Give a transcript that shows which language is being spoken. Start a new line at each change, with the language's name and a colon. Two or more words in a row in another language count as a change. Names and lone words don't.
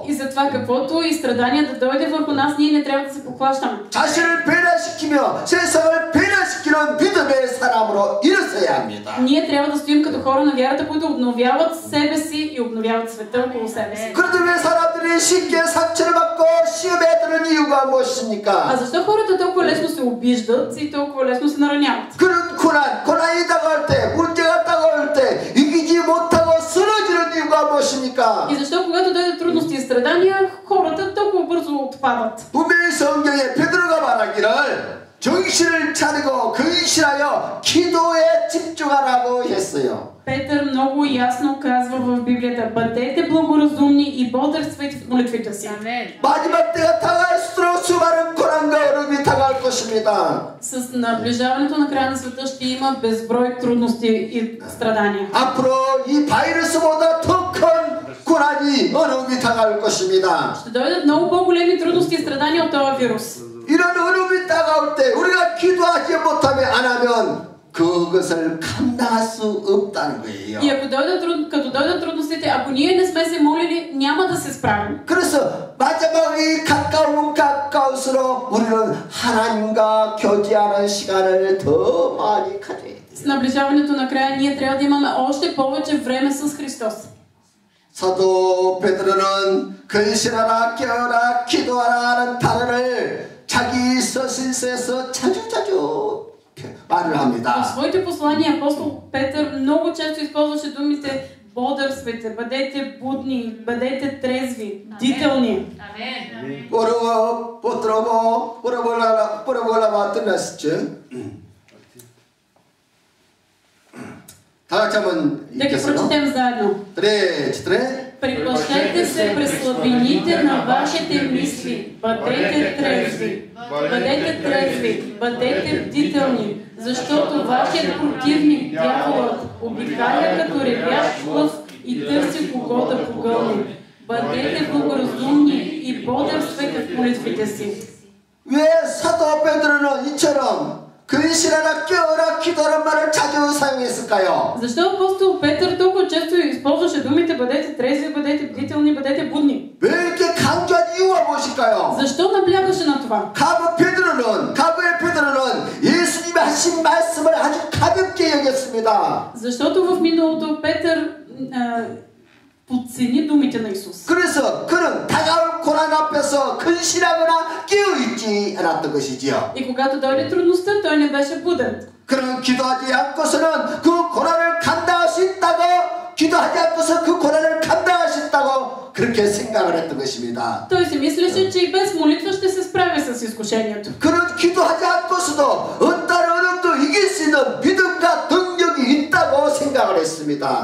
Bulgarian: И затова каквото и страдание да дойде върху нас, ние не трябва да се поклащаме.
Korean: 자신을 변화시키며 세상을 변화시키는 믿음의 사람으로 일어서야 합니다.
Bulgarian: Ние трябва да стоим като хора на вярата, които обновяват себе си и обновяват света около себе си.
Korean: 그런데 왜 사람들이 쉽게 상처를 받고 시험에 드는 이유가
Bulgarian: А
Korean: 무엇입니까?
Bulgarian: защо хората толкова лесно се обиждат и толкова лесно се нараняват?
Korean: 그런 고난이 다가올 때, 문제가 다가올 때 이기지 못하고 쓰러지는 이유가 무엇입니까?
Bulgarian: И защо когато дойдат трудности и страдания, хората толкова бързо отпадат?
Korean: 분명히 성경에 베드로가 말하기를 정신을 차리고 근신하여 기도에 집중하라고 했어요.
Bulgarian: Петър много ясно казва в Библията: бъдете благоразумни и бодрствайте в молитвите си.
Korean: 마지막 때가 다가갈수록 수많은 고난과 어려움이 다가올 것입니다.
Bulgarian: С наближаването на края на света ще има безброй трудности и страдания.
Korean: 앞으로 이 바이러스보다 더 큰 고난이 어려움이 다가올 것입니다.
Bulgarian: Ще дойдат много по-големи трудности и страдания от този вирус.
Korean: 이런 어려움이 다가올 때 우리가 기도하지 못하면 안 하면 그것을 감당할 수 없다는 거예요.
Bulgarian: И като дойдат трудностите, ако ние не сме се молили, няма да се справим.
Korean: 그래서 마지막이 가까울수록 우리는 하나님과 교제하는 시간을 더 많이 가져야 돼요.
Bulgarian: С наближаването на края ние трябва да имаме още повече време с Христос.
Korean: 사도 베드로는 근신하라, 깨어라, 기도하라 하는 단어를 자기 서신서에서 자주 말을
Bulgarian: В
Korean: 합니다.
Bulgarian: своите послания апостол Петър много често използваше думите бодрствайте, бъдете будни, бъдете трезви, бдителни.
Korean: 다 같이 한번
Bulgarian: Да ги прочетем заедно. Приплащайте се през слабините на вашите мисли. Бъдете трезви. Бъдете трезви. Бъдете бдителни. Защото вашият противник, дяволът, обикаля като ревящ лъв и търси кого да погълне. Бъдете благоразумни и бодрствайте в молитвите си.
Korean: 왜 사도 베드로는 이처럼 근신하라, 깨어라, 기도하는 말을 자주 사용했을까요?
Bulgarian: Защо апостол Петър толкова често използваше думите бъдете трезви, бъдете бдителни, бъдете будни?
Korean: 왜 이렇게 강조한 이유가 무엇일까요?
Bulgarian: Защо наблягаше на това?
Korean: 과거의 베드로는 예수님이 하신 말씀을 아주 가볍게 여겼습니다.
Bulgarian: Защото в миналото Петър подцени думите на Исус.
Korean: 그래서 그는 다가올 고난 앞에서 근신하거나 깨어있지 않았던 것이지요.
Bulgarian: И когато дойде трудността, той не беше буден.
Korean: 그는 기도하지 않고서는 그 고난을 감당할 수 있다고, 기도하지 않고서 그 고난을 감당할 수 있다고 그렇게 생각을 했던 것입니다.
Bulgarian: Той си мислеше, че и без молитва ще се справя с изкушението.
Korean: 그런 기도하지 않고서도 어떤 어려움도 이길 수 있는 믿음과 능력이 있다고 생각을 했습니다.